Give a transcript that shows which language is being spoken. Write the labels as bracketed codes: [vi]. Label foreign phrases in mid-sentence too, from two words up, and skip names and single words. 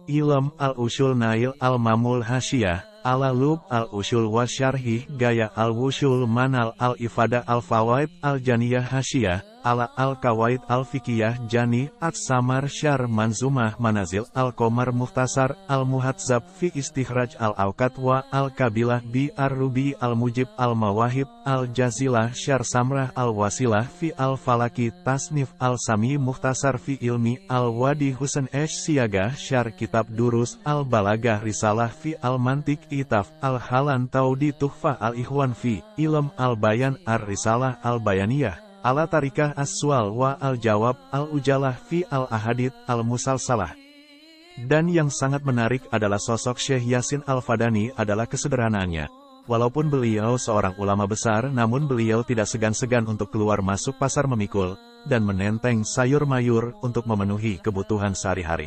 [id] Ilm Al-Ushul Nail Al-Mamul Hasyiyah, Al-Lub Al-Ushul Wasyarhi Gaya Al-Wushul Manal Al-Ifada Al-Fawaid Al-Janiyah Hasyiyah, Ala Al-Kawaid Al-Fikiyah Jani, At-Samar Syar Manzumah Manazil Al-Qomar Mukhtasar, Al-Muhadzab Fi Istikhraj Al-Awqat wa Al-Kabilah Bi Ar-Rubi Al-Mujib Al-Mawahib Al-Jazilah Syar Samrah Al-Wasilah Fi Al-Falaki Tasnif Al-Sami Mukhtasar Fi Ilmi Al-Wadi Husain Siaga Syar Kitab Durus Al-Balagah Risalah Fi Al-Mantik Itaf Al-Halan Taudi Tuhfah Al-Ikhwan Fi Ilm Al-Bayan Ar-Risalah Al-Bayaniyah Ala Tarikah As-Sual wa Al-Jawab Al-Ujalah Fi Al-Ahadith Al-Musalsalah. Dan yang sangat menarik adalah sosok Syekh Yasin Al-Fadani adalah kesederhanaannya. Walaupun beliau seorang ulama besar, namun beliau tidak segan-segan untuk keluar masuk pasar memikul, dan menenteng sayur mayur untuk memenuhi kebutuhan sehari-hari.